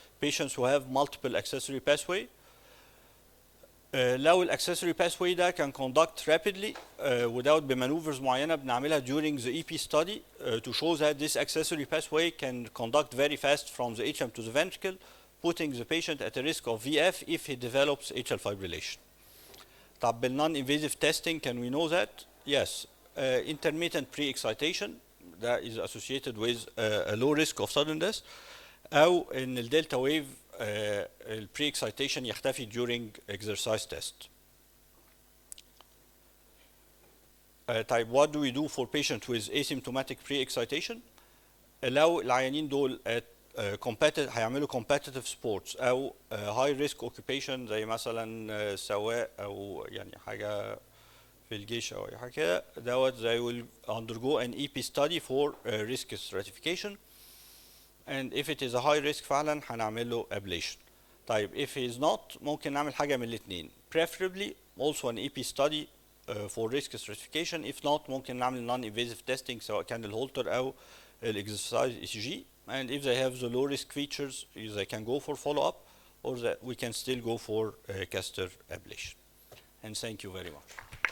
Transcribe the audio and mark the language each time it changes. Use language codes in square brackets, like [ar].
[en] Patients who have multiple accessory pathway. لو الاكسسوري pathway ده كان conduct rapidly without [ar] بمانوفرز معينه بنعملها [en] during the EP study to show that this accessory pathway can conduct very fast from the atrium to the ventricle, putting the patient at a risk of VF if he develops atrial fibrillation. طب بالnon-invasive testing can we know that? Yes. Intermittent pre-excitation that is associated with a low risk of sudden death. أو إن الدلتا wave البري اكسايتيشن يختفي during exercise test. طيب what do we do for patients with asymptomatic pre-excitation؟ [ar] لو العيانين دول هيعملوا [en] competitive sports أو high risk occupation [ar] زي مثلا سواق أو يعني حاجة في الجيش أو أي حاجة كده [en] دوت they will undergo an EP study for risk stratification. And if it is a high risk فعلا هنعمل له ablation. طيب if he is not [ar] ممكن نعمل حاجة من الاثنين. [en] Preferably also an EP study for risk stratification. If not ممكن نعمل non-invasive testing [ar] سواء كان الهولتر [en] أو exercise ECG. And if they have the low risk features they can go for follow-up or that we can still go for catheter ablation. And thank you very much.